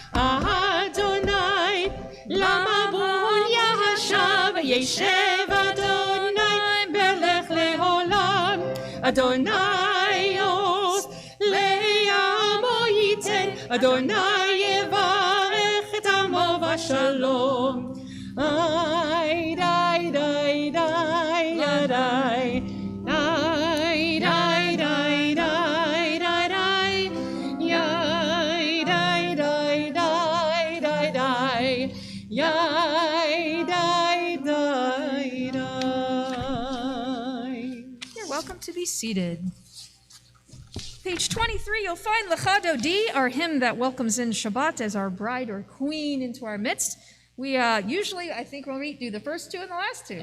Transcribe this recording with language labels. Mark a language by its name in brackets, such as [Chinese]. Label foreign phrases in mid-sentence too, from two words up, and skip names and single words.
[Hebrew] אדוני למבול ישב, ישב אדוני מלך לעולם, אדוני עוז לעמו ייתן, אדוני יברך את עמו בשלום. איי די די די די די די די די די די, יאי די די די די די, יאי die, die, die, die. [English] You're welcome to be seated. Page 23, you'll find Lecha Dodi, our hymn that welcomes in Shabbat as our bride or queen into our midst. We usually, I think, when we do the first two and the last two,